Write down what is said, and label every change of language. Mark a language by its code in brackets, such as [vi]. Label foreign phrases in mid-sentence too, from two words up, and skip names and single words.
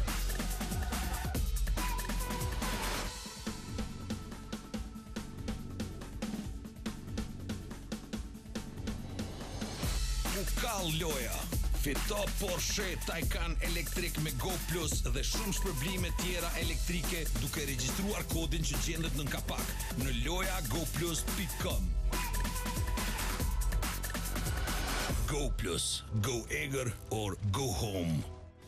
[sq] U kall loja Fito Porsche Taycan elektrik me Go Plus dhe shumë shpërblime tjera elektrike duke regjistruar kodin që gjendet nën kapak në lojagoplus.com. [en] Go Plus, go eager or go home.